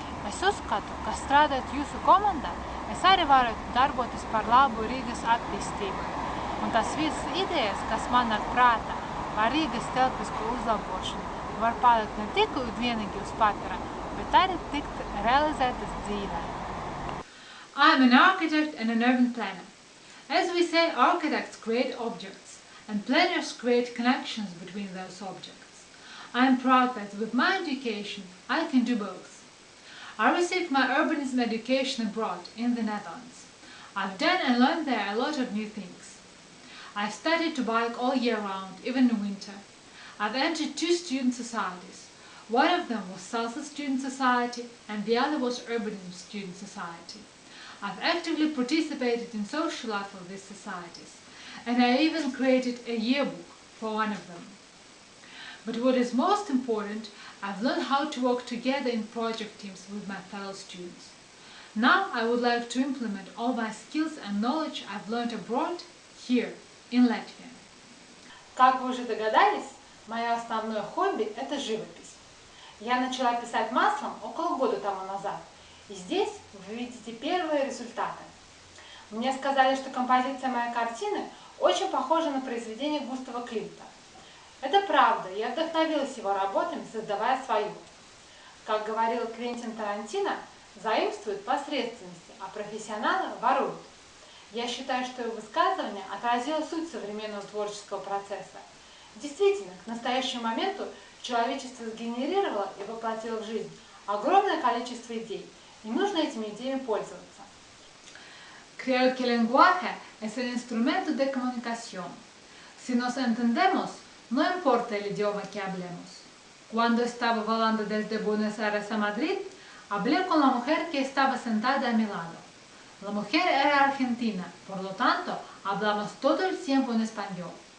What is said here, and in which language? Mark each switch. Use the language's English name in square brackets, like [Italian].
[Latvian] Es uzskatu, ka strādājot jūsu komandā, es arī varu darboties par labu Rīgas attīstībai, un tas visas idejas, kas man nāk prātā par Rīgas telpisku uzlabošanu, var palikt ne tikai vienīgi uz papīra, bet arī tikt realizētas dzīvē. [English] I am an architect and an urban planner. As we say, architects create objects, and planners create connections between those objects. I am proud that with my education, I can do both. I received my urbanism education abroad in the Netherlands. I've done and learned there a lot of new things. I studied to bike all year round, even in winter. I've entered 2 student societies. One of them was Salsa Student Society, and the other was Urbanism Student Society. I've actively participated in social life of these societies, and I even created a yearbook for one of them. But what is most important, I've learned how to work together in project teams with my fellow students. Now I would like to implement all my skills and knowledge I've learned abroad here, in Latvia. [Russian] Как вы уже догадались, мое основное хобби – это живопись. Я начала писать маслом около года тому назад. И здесь вы видите первые результаты. Мне сказали, что композиция моей картины очень похожа на произведение Густава Климта. Это правда, я вдохновилась его работами, создавая свою. Как говорил Квентин Тарантино, заимствуют посредственности, а профессионалы воруют. Я считаю, что его высказывание отразило суть современного творческого процесса. Действительно, к настоящему моменту человечество сгенерировало и воплотило в жизнь огромное количество идей. Y нужно этими идеями пользоваться. [Spanish] Creo que el lenguaje es el instrumento de comunicación. Si nos entendemos, no importa el idioma que hablemos. Cuando estaba volando desde Buenos Aires a Madrid, hablé con la mujer que estaba sentada a mi lado. La mujer era argentina, por lo tanto, hablamos todo el tiempo en español.